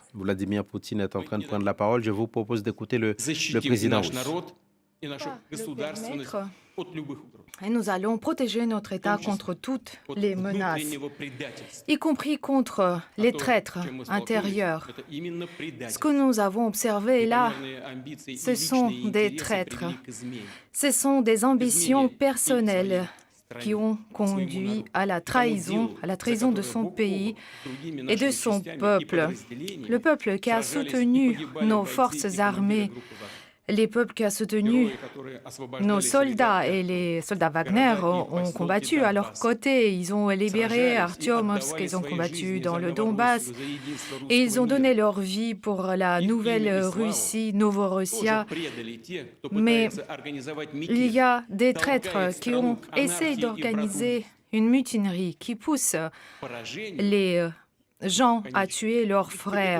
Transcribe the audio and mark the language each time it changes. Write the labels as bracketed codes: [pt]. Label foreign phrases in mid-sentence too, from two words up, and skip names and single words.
[fr] Vladimir Poutine est en train de prendre la parole. Je vous propose d'écouter le [ru] защитив и [fr] président [ru] наш [fr] russe. [ru] народ, и нашу [fr] Pas le [ru] государственность [fr] permettre. [ru] от любых угроз, [fr] Et nous allons protéger notre État contre toutes [ru] от [fr] les menaces, [ru] внутреннего предательства. [fr] y compris contre [ru] А [fr] les [ru] то, [fr] traîtres [ru] чем мы столкнулись, [fr] intérieurs. [ru] это именно [fr] Ce [ru] предательство. [fr] que nous avons observé là, [ru] Непомерные амбиции и [fr] ce sont [ru] личные [fr] des [ru] интересы [fr] traîtres. [ru] привели к измене. [fr] Ce sont des ambitions [ru] Измене и [fr] personnelles [ru] своей [fr] qui ont [ru] стране, своему [fr] conduit [ru] народу. [fr] à la [ru] И тому [fr] trahison, [ru] делу, [fr] à la [ru] за [fr] trahison de [ru] которое [fr] son [ru] бок о [fr] pays [ru] бок с другими [fr] et de [ru] нашими [fr] son [ru] частями и [fr] peuple. [ru] подразделениями [fr] Le peuple qui a [ru] сражались и [fr] soutenu [ru] погибали [fr] nos [ru] бойцы и [fr] forces [ru] командиры [fr] armées, [ru] группы «Вагнер». [fr] les peuples qui a soutenu [ru] Герои, которые освобождали [fr] nos soldats [ru] Солидарное, [fr] et les soldats Wagner ont combattu à leur côté. Ils ont libéré Artyomovsk, ils ont combattu dans le Donbass et ils ont donné leur vie pour la nouvelle Russie, Novorossia. Mais il y a des traîtres qui ont essayé d'organiser une mutinerie qui pousse les gens à tuer leurs frères.